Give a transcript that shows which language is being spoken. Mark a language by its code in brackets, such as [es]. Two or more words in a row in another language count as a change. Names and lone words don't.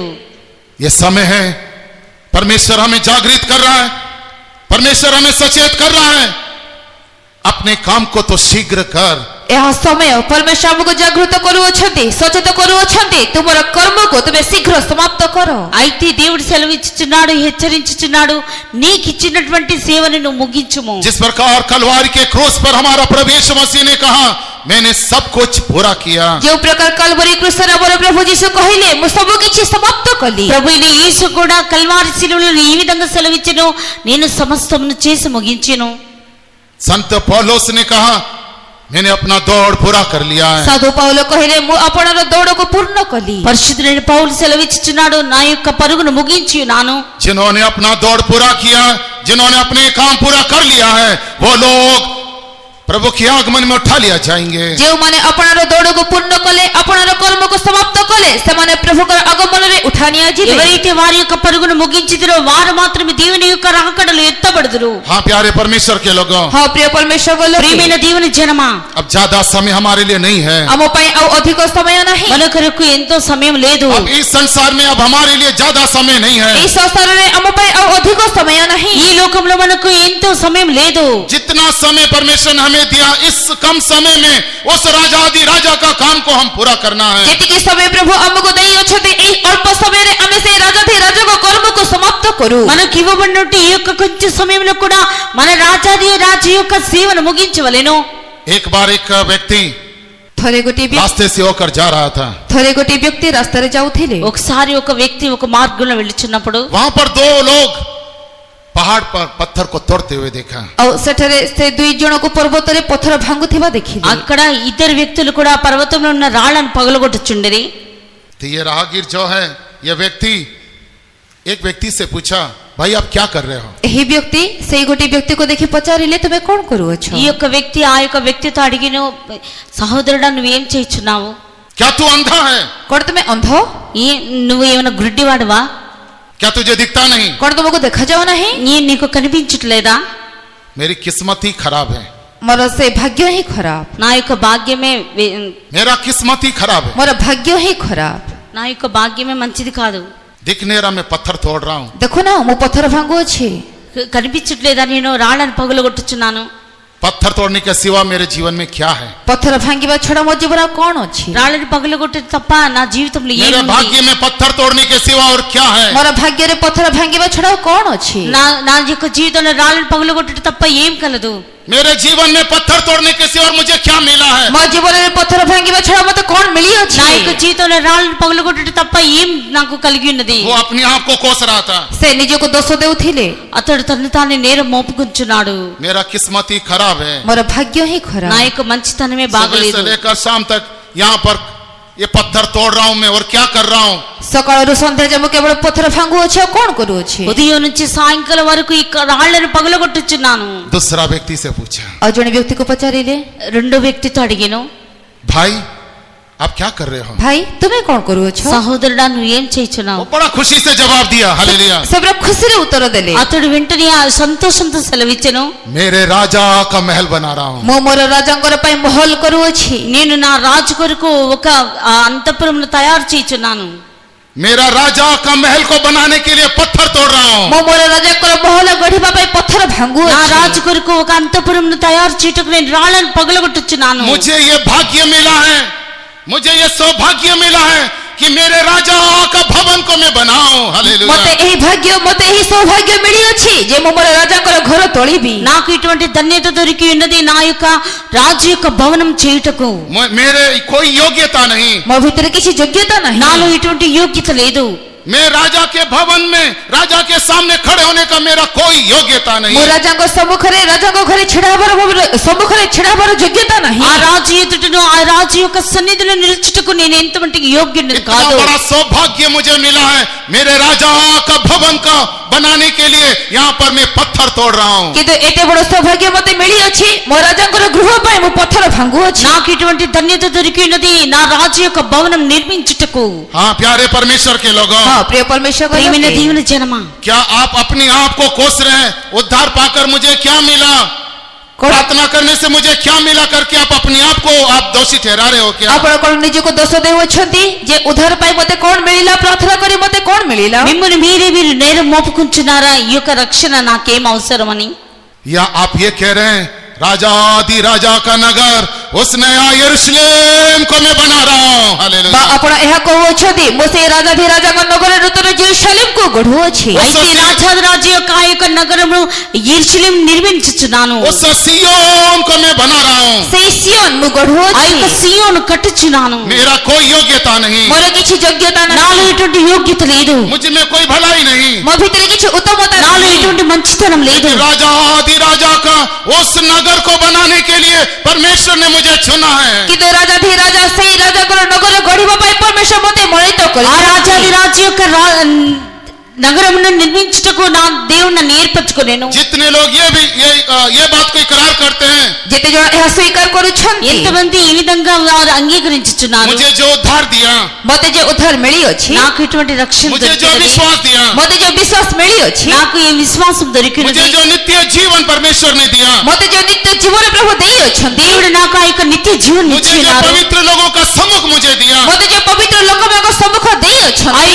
[hi] ये समय है, परमेश्वर हमें जागृत कर रहा है, परमेश्वर हमें सचेत कर रहा है, अपने काम को तो शीघ्र कर। [or] ଏହା ସମୟ ପରମେଶ୍ୱର ଆମକୁ ଜାଗୃତ କରୁଅଛନ୍ତି, ସଚେତ କରୁଅଛନ୍ତି, ତୁମର କର୍ମକୁ ତୁମେ ଶୀଘ୍ର ସମାପ୍ତ କର। [te] అయితే దేవుడు సెలవిచ్చుచున్నాడు, హెచ్చరించుచున్నాడు, నీకు ఇచ్చినటువంటి సేవను నువ్వు ముగించుము। [hi] जिस प्रकार कलवारी के क्रूस पर हमारा प्रभु यीशु मसीह ने कहा मैंने सब कुछ पूरा किया, [or] ଯେଉଁ ପ୍ରକାର କାଲବରୀ କୃଷ୍ଣରେ ଆମର ପ୍ରଭୁ ଯୀଶୁ କହିଲେ ମୁଁ ସବୁ କିଛି ସମାପ୍ତ କଲି, [te] ప్రభు అయిన యేసు కూడా కల్వారి శిలువలో ఈ విధంగా సెలవిచ్చెను, నేను సమస్తమును చేసి ముగించెను। [hi] संत पौलुस ने कहा मैंने अपना दौड़ पूरा कर लिया है। [or] ସାଧୁ ପାଉଲ କହିଲେ ମୁଁ ଆପଣର ଦୌଡ଼କୁ ପୂର୍ଣ୍ଣ କଲି। [te] పరిశుద్ధుడైన పౌలు సెలవిచ్చుచున్నాడు, నా యొక్క పరుగును ముగించి ఉన్నాను। [hi] जिन्होंने अपना दौड़ पूरा किया, जिन्होंने अपने काम पूरा कर लिया है, वो लोग प्रभु के आगमन में उठा लिया जाएंगे। [or] ଯେଉଁମାନେ ଆପଣର ଦୌଡ଼କୁ ପୂର୍ଣ୍ଣ କଲେ, ଆପଣର କର୍ମକୁ ସମାପ୍ତ କଲେ, ସେମାନେ ପ୍ରଭୁଙ୍କର ଆଗମନରେ ଉଠା ନିଆଯିବେ। [te] ఎవరైతే వారి యొక్క పరుగును ముగించిదిరో వారు మాత్రమే దేవుని యొక్క రాకడలో ఎత్తబడుదురు। [hi] हाँ प्यारे परमेश्वर के लोगों, [or] ହଁ ପ୍ରିୟ ପରମେଶ୍ୱର ଲୋକେ, [te] ప్రియమైన దేవుని జనమా, [hi] अब ज्यादा समय हमारे लिए नहीं है। [or] ଆମ ପାଇଁ ଆଉ ଅଧିକ ସମୟ ନାହିଁ। [te] మన కొరకు ఎంతో సమయం లేదు। [hi] अब इस संसार में अब हमारे लिए ज्यादा समय नहीं है। [or] ଏହି ସଂସାରରେ ଆମ ପାଇଁ ଆଉ ଅଧିକ ସମୟ ନାହିଁ। [te] ఈ లోకంలో మనకు ఎంతో సమయం లేదు। [hi] जितना समय परमेश्वर ने हमें दिया, इस कम समय में उस राजा आदि राजा का काम को हम पूरा करना है। [or] ଯେତିକି ସମୟ ପ୍ରଭୁ ଆମକୁ ଦେଇଅଛନ୍ତି, ଏହି ଅଳ୍ପ ସମୟରେ ଆମେ ସେହି ରାଜାଧିରାଜଙ୍କ କର୍ମକୁ ସମାପ୍ତ କରୁ। [te] మనకు ఇవ్వబడినట్టు ఈ యొక్క కొంచెం సమయంలో కూడా మన రాజాది రాజు యొక్క సేవను ముగించవలెను। [hi] एक बार एक व्यक्ति [or] ଥରେ ଗୋଟିଏ [hi] रास्ते से होकर जा रहा था, [or] ବ୍ୟକ୍ତି ରାସ୍ତାରେ ଯାଉଥିଲେ। [te] ఒకసారి ఒక వ్యక్తి ఒక మార్గంలో వెళ్ళుచున్నప్పుడు [hi] वहां पर 2 लोग पहाड़ पर पत्थर को तोड़ते हुए देखा। [or] ଆଉ ସେଠାରେ ସେ 2 ଜଣକୁ ପର୍ବତରେ ପଥର ଭାଙ୍ଗୁଥିବା ଦେଖିଲେ। [te] అక్కడ ఇద్దరు వ్యక్తులు కూడా పర్వతంలో ఉన్న రాళ్లను పగలగొట్టుచుండిరి। [hi] तो ये राहगीर जो है, ये व्यक्ति एक व्यक्ति से पूछा भाई आप क्या कर रहे हो? [or] ଏହି ବ୍ୟକ୍ତି ସେଇ ଗୋଟିଏ ବ୍ୟକ୍ତିକୁ ଦେଖି పଚାରିଲେ ତୁମେ କ'ଣ କରୁଅଛ? [te] ఈ యొక్క వ్యక్తి ఆ యొక్క వ్యక్తితో అడిగిను, సహోదరుడా నువ్వేం చేయుచున్నావు? [hi] क्या तू अंधा है? [or] କ'ଣ ତୁମେ ଅନ୍ଧ? [te] నువ్వు ఏమైనా గుడ్డివాడువా? [hi] क्या तुझे दिखता नहीं? [or] କ'ଣ ତୁମକୁ ଦେଖାଯାଉ ନାହିଁ? [te] నీకు కనిపించట్లేదా? [hi] मेरी किस्मत ही खराब है, [or] ମୋର ସେ ଭାଗ୍ୟ ହିଁ ଖରାପ, [te] నా యొక్క భాగ్యమే [hi] मेरा किस्मत ही खराब है, [or] ମୋର ଭାଗ୍ୟ ହିଁ ଖରାପ। [te] నా యొక్క భాగ్యమే మంచిది కాదు। [hi] दिख नहीं रहा मैं पत्थर तोड़ रहा हूँ। [or] ଦେଖୁନ ମୁଁ ପଥର ଭାଙ୍ଗୁଅଛି, [te] కనిపించట్లేదా నేను రాళ్లను పగలగొట్టుచున్నాను? [hi] पत्थर तोड़ने के सिवा मेरे जीवन में क्या है? [or] ପଥର ଭାଙ୍ଗିବା ଛଡ଼ା ମୋ ଜୀବନ ଆଉ କ'ଣ ଅଛି? [te] రాళ్ళని పగలగొట్టే తప్ప నా జీవితంలో [hi] मेरे [te] ఏముంది? [hi] भाग्य में पत्थर तोड़ने के सिवा और क्या है? [or] ମୋର ଭାଗ୍ୟରେ ପଥର ଭାଙ୍ଗିବା ଛଡ଼ା ଆଉ କ'ଣ ଅଛି? [te] నా యొక్క జీవితంలో రాళ్ళని పగలగొట్టడం తప్ప ఏం కలదు? [hi] मेरे जीवन में पत्थर तोड़ने के सिवा और मुझे क्या मिला है? [or] ମୋ ଜୀବନରେ ପଥର ଭାଙ୍ଗିବା ଛଡ଼ା ମୋତେ କଣ ମିଳିଅଛି? [te] నా యొక్క జీవితంలో రాళ్ళను పగలగొట్టుట తప్ప ఏం నాకు కలిగి ఉన్నది? [hi] वो अपने आप को कोस रहा था। [or] ସେ ନିଜକୁ ଦୋଷ ଦେଉଥିଲେ। [te] అతడు తను తాను నేరం మోపుకుంటున్నాడు। [hi] मेरा किस्मत ही खराब है। [or] ମୋର ଭାଗ୍ୟ ହିଁ ଖରାପ। [te] నా యొక్క మంచితనమే [hi] सुबह [te] బాగలేదు। [hi] से लेकर शाम तक यहाँ पर ये पत्थर तोड़ रहा हूँ मैं, और क्या कर रहा हूँ? [or] ସକାଳରୁ ସନ୍ଧ୍ୟା ଯାଏ ମୁଁ କେବଳ ପଥର ଭାଙ୍ଗୁଅଛି, ଆଉ କଣ କରୁଅଛି? [te] ఉదయం నుంచి సాయంకాలం వరకు ఈ రాళ్ళను పగలగొట్టుచున్నాను। [hi] दूसरा व्यक्ति से पूछा, [or] ଆଉ जଣେ ବ୍ୟକ୍ତିକୁ ପଚାରିଲେ, [te] రెండో వ్యక్తితో అడిగాను, [hi] भाई आप क्या कर रहे हो? [or] ଭାଇ ତୁମେ କଣ କରୁଅଛ? [te] సహోదరుడా నువ్వు ఏం [hi] वो [te] చేయుచున్నావు? [hi] बड़ा खुशी से जवाब दिया, हालेलुया। [or] ସେ ପୁରା ଖୁସିରେ ଉତ୍ତର ଦେଲେ, [te] అతడు వెంటనే ఆ సంతోషంతో సెలవిచ్చెను, [hi] मेरे राजा का महल बना रहा हूँ। [or] ମୁଁ ମୋର ରାଜାଙ୍କର ପାଇଁ ମହଲ କରୁଅଛି। [te] నేను నా రాజు కొరకు ఒక అంతఃపురమును తయారు చేయుచున్నాను। [hi] मेरा राजा का महल को बनाने के लिए पत्थर तोड़ रहा हूँ। [or] ମୁଁ ମୋର ରାଜାଙ୍କର ମହଲ ଗଢିବା ପାଇଁ ପଥର [te] నా [or] ଭାଙ୍ଗୁଅଛି। [te] రాజు కొరకు ఒక అంతఃపురమును తయారు చేయుటకు నేను రాళ్ళను పగలగొట్టుచున్నాను। [hi] मुझे ये भाग्य मिला है, मुझे ये सौभाग्य मिला है कि मेरे राजा का भवन को मैं बनाऊं, हालेलुया। [or] ମୋତେ ଏହି ଭାଗ୍ୟ, ମୋତେ ଏହି ସୌଭାଗ୍ୟ ମିଳିଅଛି ଯେ ମୁଁ ମୋର ରାଜାଙ୍କର ଘର ତୋଳିବି। [te] నాకు ఇటువంటి ధన్యత దొరికి ఉన్నది నా యొక్క రాజు యొక్క భవనం చేయుటకు। [hi] मेरे कोई योग्यता नहीं, [or] ମୋ ଭିତରେ କିଛି ଯୋଗ୍ୟତା ନାହିଁ। [te] నాలో ఇటువంటి యోగ్యత లేదు। [hi] मैं राजा के भवन में राजा के सामने खड़े होने का मेरा कोई योग्यता नहीं। [or] ମୁଁ ରାଜାଙ୍କ ସମ୍ମୁଖରେ, ରାଜାଙ୍କ ଘରେ ଛିଡ଼ା ହେବାର ସମ୍ମୁଖରେ ଛିଡ଼ା ହେବାର ଯୋଗ୍ୟତା ନାହିଁ। [te] ఆ రాజు ఎదుటను ఆ రాజు యొక్క సన్నిధిలో నిలుచుటకు నేను ఎంతమంటికి యోగ్యుడిని [hi] इतना [te] కాదు। [hi] बड़ा सौभाग्य मुझे मिला है, मेरे राजा का भवन का बनाने के लिए यहाँ पर मैं पत्थर तोड़ रहा हूँ। [or] କିନ୍ତୁ ଏତେ ବଡ଼ ସୌଭାଗ୍ୟ ମୋତେ ମିଳିଅଛି, ମୋ ରାଜାଙ୍କର ଗୃହ ପାଇଁ ମୁଁ ପଥର ଭାଙ୍ଗୁଅଛି। [te] నాకు ఇటువంటి ధన్యత దొరికి ఉన్నది నా రాజు యొక్క భవనం నిర్మించుటకు। [hi] हाँ प्यारे परमेश्वर के लोगों, [or] ହଁ ପ୍ରିୟ ପରମେଶ୍ୱର [te] ప్రియమైన దేవుని జనమా, [hi] क्या आप अपने आप को कोस रहे हैं? उद्धार पाकर मुझे क्या मिला, प्रार्थना करने से मुझे क्या मिला करके आप अपने आप को आप दोषी ठहरा रहे हो क्या? [or] ଆପଣ କଣ ନିଜକୁ ଦୋଷ ଦେଉଅଛନ୍ତି ଯେ ଉଦ୍ଧାର ପାଇଁ ମୋତେ କଣ ମିଳିଲା, ପ୍ରାର୍ଥନା କରି ମୋତେ କଣ ମିଳିଲା? [te] మిమ్మల్ని మీరు నేరం మోపుకుంటున్నారా? ఈ యొక్క రక్షణ నాకేం అవసరమని? [hi] या आप ये कह रहे हैं राजा आदि राजा का नगर उस नया यरूशलेम को मैं बना रहा हूँ, [or] ବା [hi] हालेलुया। [or] ଆପଣ ଏହା କହୁଅଛନ୍ତି ମୁଁ ସେଇ ରାଜାଧିରାଜାଙ୍କ ନଗର ନୂତନ ଜେରୁସାଲେମକୁ ଗଢୁଅଛି। [te] అయితే రాజాది రాజు యొక్క ఆ యొక్క నగరమును యెరూషలేం నిర్మించుచున్నాను। [hi] उस सिय्योन को मैं बना रहा हूँ। [or] ସେଇ ସିయోନ ମୁଁ [te] ఆ [or] ଗଢୁଅଛି। [te] యొక్క సియోను కట్టుచున్నాను। [hi] मेरा कोई योग्यता नहीं, [or] ମୋର କିଛି ଯୋଗ୍ୟତା [te] నాలో [or] ନାହିଁ, [te] ఎటువంటి యోగ్యత లేదు। [hi] मुझ में कोई भलाई नहीं। [or] ମୋ ଭିତରେ କିଛି ଉତ୍ତମତା [te] నాలో [or] ନାହିଁ। [te] ఎటువంటి మంచితనం లేదు। [hi] राजा आदि राजा का उस नगर को बनाने के लिए परमेश्वर ने मुझे चुना है। [or] କିନ୍ତୁ ରାଜାଧିରାଜା ସେଇ ରାଜାଙ୍କର ନଗର ଗଢିବା ପାଇଁ ପରମେଶ୍ୱର ମୋତେ ମନୋନୀତ [te] ఆ [or] କରିଛନ୍ତି। [te] రాజాది రాజు యొక్క నగరమును నిర్మించుటకు నా దేవుడు నన్ను ఏర్పరచుకొనేను। [hi] जितने लोग ये बात को इकरार करते हैं, [or] ଯେତେ ଜଣ ଏହା ସ୍ୱୀକାର କରୁଛନ୍ତି, [te] ఎంతమంది ఈ విధంగా వారు అంగీకరించుచున్నారు? [hi] मुझे जो उद्धार दिया, [or] ମୋତେ ଯେ ଉଦ୍ଧାର ମିଳିଅଛି, [te] నాకు ఇటువంటి రక్షణ [hi] मुझे जो [te] దొరికినది, [hi] विश्वास दिया, [or] ମୋତେ ଯେ ବିଶ୍ୱାସ ମିଳିଅଛି, [te] నాకు ఈ విశ్వాసం దొరికినది, [hi] मुझे जो नित्य जीवन परमेश्वर ने दिया, [or] ମୋତେ ଯେ ନିତ୍ୟ ଜୀବନ ପ୍ରଭୁ ଦେଇଅଛନ୍ତି, [te] దేవుడు నాకు ఆ యొక్క నిత్య జీవనం [hi] मुझे जो [te] ఇచ్చినారు। [hi] पवित्र लोगों का सम्मुख मुझे दिया, [or] ମୋତେ ଯେ पवित्र ଲୋକମାନଙ୍କ ସମ୍ମୁଖ [te] ఆ [or] ଦେଇଅଛନ୍ତି,